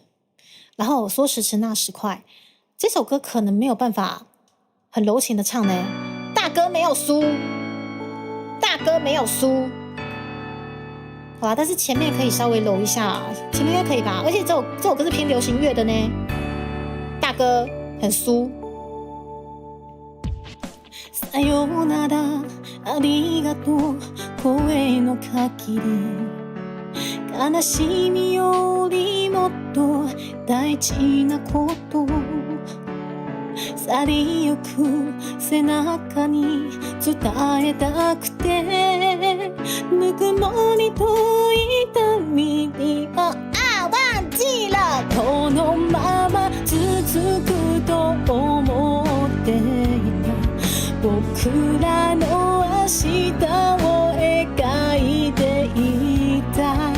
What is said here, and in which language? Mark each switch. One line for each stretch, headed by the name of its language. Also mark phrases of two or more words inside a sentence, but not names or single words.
Chinese: 然后说时迟那时快，这首歌可能没有办法很柔情的唱呢，大哥没有输，好啦，但是前面可以稍微揉一下，前面应该可以吧？而且这首歌是偏流行乐的呢，大哥很酥。
Japanese: さようならありがとう声の限り悲しみよりもっと大事なこと去りゆく背中に伝えたくてぬくもりと痛みに忘記了このまま続くと思っていた僕らの明日を描いていた